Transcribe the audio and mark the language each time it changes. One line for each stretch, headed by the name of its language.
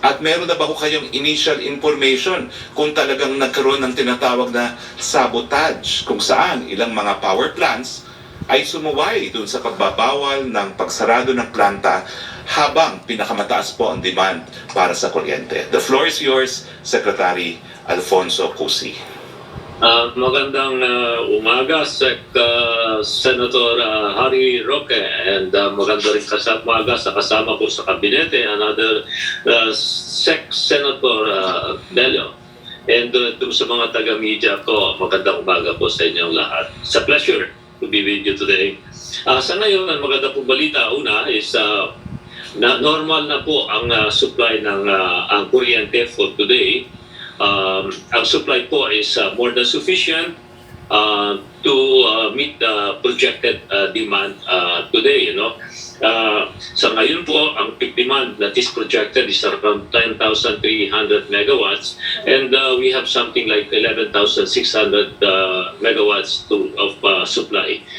Filipino: At meron na ba ho kayong initial information kung talagang nagkaroon ng tinatawag na sabotage, kung saan ilang mga power plants ay sumuway dun sa pagbabawal ng pagsarado ng planta habang pinakamataas po ang demand para sa kuryente?
English: The floor is yours, Secretary Alfonso Cusi.
Filipino: Magandang umaga, Senator Harry Roque, and maganda rin umaga sa kasama ko sa kabinete, another Senator Bello. And sa mga taga-media ko, magandang umaga po sa inyong lahat.
English: It's a pleasure to be with you today.
Filipino: Sa ngayon, ang maganda pong balita, una is na normal na po ang supply ng ang kuryente
English: for today.
Filipino: Ang supply po
English: is more than sufficient to meet the projected demand today.
Filipino: Sa ngayon po, ang
English: peak demand that is projected is around 10,300 megawatts, and we have something like 11,600 megawatts of supply.